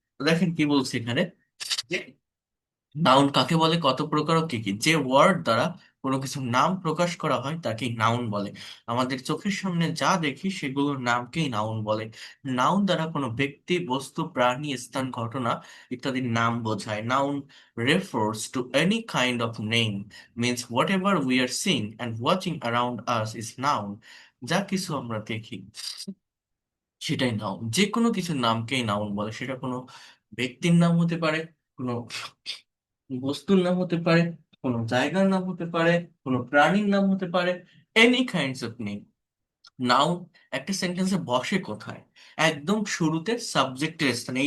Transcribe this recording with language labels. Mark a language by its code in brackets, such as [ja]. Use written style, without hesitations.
[bn] তো দেখেন কি বলছে এখানে, নাউন কাকে বলে, কত প্রকার ও কি কি। যে ওয়ার্ড দ্বারা কোনো কিছু নাম প্রকাশ করা হয় তাকেই নাউন বলে। আমাদের চোখের সামনে যা দেখি সেগুলোর নামকেই নাউন বলে। নাউন দ্বারা কোনো ব্যক্তি, বস্তু, প্রাণী, স্থান, ঘটনা ইত্যাদির নাম বোঝায়। [en] Noun refers to any kind of name, means whatever we are seeing and watching around us is noun. [bn] যা কিছু আমরা দেখি সেটাই নাউন। যে কোনো কিছুর নামকেই নাউন বলে, সেটা কোনো ব্যক্তির নাম হতে পারে, কোনো বস্তুর নাম হতে পারে, কোনো জায়গার নাম হতে পারে, কোনো প্রাণীর নাম হতে পারে, [en] Any kinds of name. [bn] Noun একটা সেন্টেন্সে বসে কোথায়? একদম শুরুতে সাবজেক্টের স্থানে।